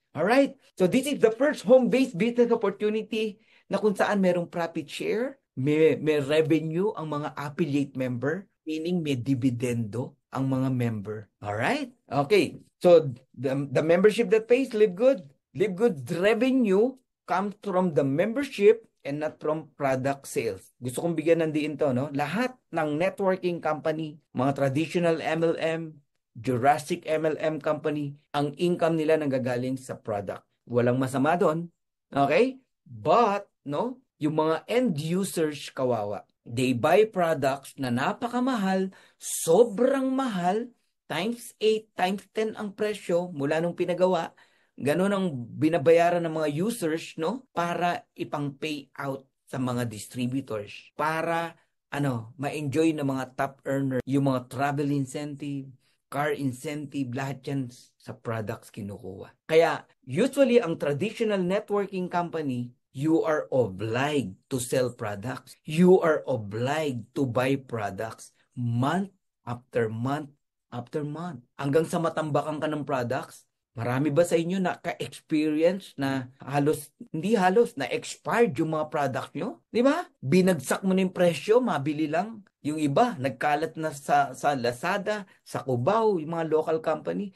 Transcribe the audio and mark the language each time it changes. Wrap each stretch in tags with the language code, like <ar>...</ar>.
<en>Alright? So this is the first home-based business opportunity</en> <tl>na kung saan merong</tl> <en>profit share, may revenue ang mga affiliate member, meaning may dividendo ang mga member. Alright? Okay. So, the membership that pays Live Good. Live Good's revenue comes from the membership and not from product sales.</en> <tl>Gusto kong bigyan ng diin to, no? Lahat ng networking company, mga traditional MLM, Jurassic MLM company, ang income nila nanggagaling sa product. Walang masama doon. Okay? But, no? Yung mga end users kawawa.</tl> <en>They buy products</en> <tl>na napakamahal, sobrang mahal, times 8, times 10 ang presyo mula nung pinagawa. Ganun ang binabayaran ng mga users, no? Para ipang pay out sa mga distributors. Para ma-enjoy ng mga top earner, yung mga travel incentive, car incentive, lahat yan sa products kinukuha.</tl> <en>Kaya usually ang traditional networking company, you are obliged to sell products. You are obliged to buy products month after month after month.</en> <tl>Hanggang sa matambakan ka ng products. Marami ba sa inyo na-experience na hindi halos, na-expired yung mga product nyo? Di ba? Binagsak mo na yung presyo, mabili lang. Yung iba, nagkalat na sa Lazada, sa Cubao, yung mga local company.</tl>